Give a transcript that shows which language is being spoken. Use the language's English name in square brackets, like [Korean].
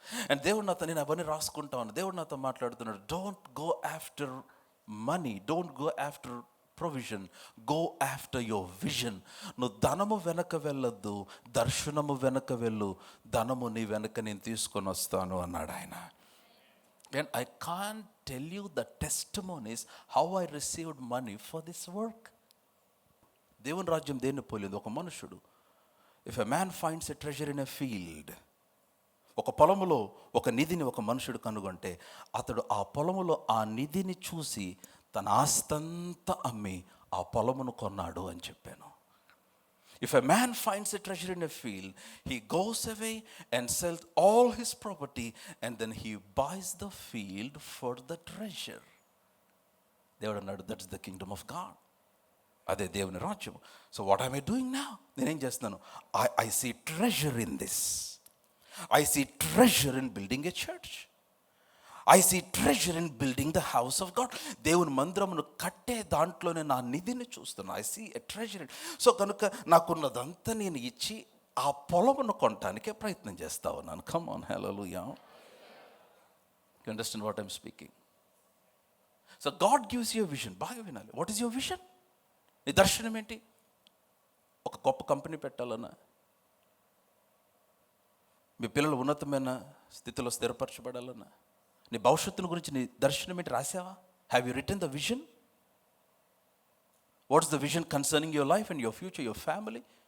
[Telugu] And దేవుడు నాతో, నేను అవన్నీ రాసుకుంటా ఉన్నాను. దేవుడు నాతో మాట్లాడుతున్నాడు, [English] Don't go after money, don't go after provision, go after your vision. [Telugu] నువ్వు ధనము వెనక వెళ్ళొద్దు, దర్శనము వెనక వెళ్ళు. ధనము నీ వెనక నేను తీసుకొని వస్తాను అన్నాడు ఆయన. [English] And I can't tell you the testimonies how I received money for this work. [Telugu] దేవుని రాజ్యం దేన్ని పోలేదు. ఒక మనుషుడు, [English] if a man finds a treasure in a field, [Telugu] ఒక పొలములో ఒక నిధిని ఒక మనుషుడు కనుగొంటే అతడు ఆ పొలములో ఆ నిధిని చూసి తన ఆస్తంతా అమ్మి ఆ పొలమును కొన్నాడు అని చెప్పాను. [English] If a man finds a treasure in a field, he goes away and sells all his property and then he buys the field for the treasure. [Telugu] దేవుడు అన్నాడు, [English] that's the kingdom of God. [Telugu] అదే దేవుని రాజ్యం. [English] So what am I doing now? [Telugu] నేనేం చేస్తున్నాను? [English] I see treasure in this. I see treasure in building a church. I see treasure in building the house of God. [Telugu] దేవుని మందిరమును కట్టే దాంట్లోనే నా నిధిని చూస్తున్నా. [English] I see a treasure. [Telugu] So కనుక నాకున్నదంతా నేను ఇచ్చి ఆ పొలమును కొనటానికే ప్రయత్నం చేస్తా ఉన్నాను. [English] Come on, hallelujah. You understand what I'm speaking? So God gives you a vision. [Telugu] బాగా వినాలి. [English] What is your vision? [Telugu] నీ దర్శనం ఏంటి? ఒక గొప్ప కంపెనీ పెట్టాలన్నా, మీ పిల్లలు ఉన్నతమైన స్థితిలో స్థిరపరచబడాలన్నా, నీ భవిష్యత్తును గురించి నీ దర్శనం ఏంటి రాసావా? [English] Have you written the vision? What's the vision concerning your life and your future, your family?